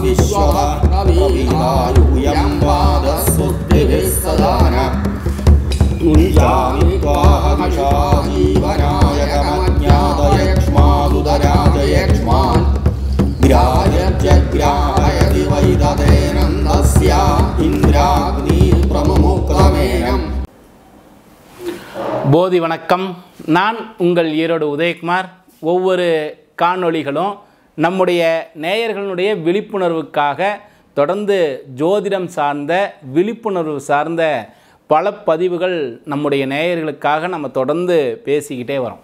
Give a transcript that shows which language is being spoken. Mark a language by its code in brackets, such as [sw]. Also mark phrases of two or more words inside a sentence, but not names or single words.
[sa] विश्वभद्रवीरायुयं पादस्तुतिभिः सदान मुञ्जामि त्वाहमिषाजीवनायकमज्ञातयक्ष्मादुदराजयक्ष्मान् ग्राह्यत्यग्राहयति वैदतेनन्दस्य इन्द्राग्निप्रमुमुक्तमेनम्. [ta] போதி வணக்கம். நான் உங்கள் ஈரோடு உதயகுமார். ஒவ்வொரு காணொளிகளும் நம்முடைய நேயர்களுடைய விழிப்புணர்வுக்காக தொடர்ந்து ஜோதிடம் சார்ந்த விழிப்புணர்வு சார்ந்த பல பதிவுகள் நம்முடைய நேயர்களுக்காக நம்ம தொடர்ந்து பேசிக்கிட்டே வரோம்.